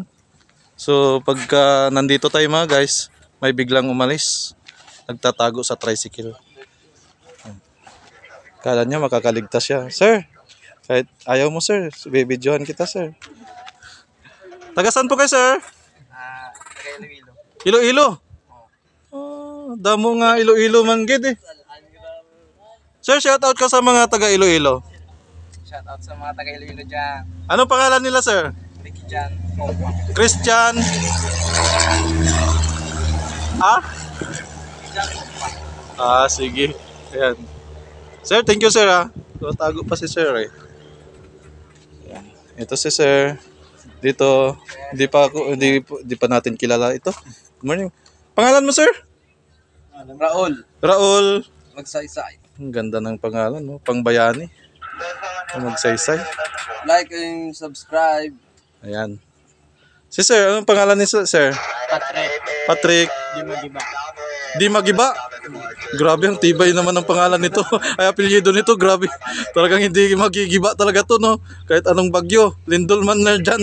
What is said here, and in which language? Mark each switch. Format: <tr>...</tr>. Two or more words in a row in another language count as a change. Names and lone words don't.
<tl>So pagka nandito tayo mga guys, may biglang umalis, nagtatago sa tricycle. Kala niya makakaligtas siya. Sir, kahit ayaw mo sir, bibidyohan kita sir. Tagasan po kayo sir? Iloilo.</tl> <hil>Damo nga Iloilo manggid eh.</hil> <tl>Sir,</tl> <en>shout out</en> <tl>ka sa mga taga Iloilo.</tl> <en>Shout out</en> <tl>sa mga taga Iloilo dyan. Anong pangalan nila sir? Christian. Sige. Ayan. Sir,</tl> <en>thank you</en> <tl>sir ha. Tago pa si sir eh. Ayan. Ito si sir. Dito, hindi pa natin kilala ito.</tl> <en>Good morning.</en> <tl>Pangalan mo sir? Raul. Magsaysay. Ang ganda ng pangalan, no? Pangbayani. Magsaysay.</tl> <en>Like and subscribe.</en> <tl>Ayan. Si sir, anong pangalan ni sir? Patrick. Di Magiba. Grabe, ang tibay naman ng pangalan nito. Ay, apelyido nito, grabe. Talagang hindi magigiba talaga to, no? Kahit anong bagyo. Lindol man na dyan.</tl>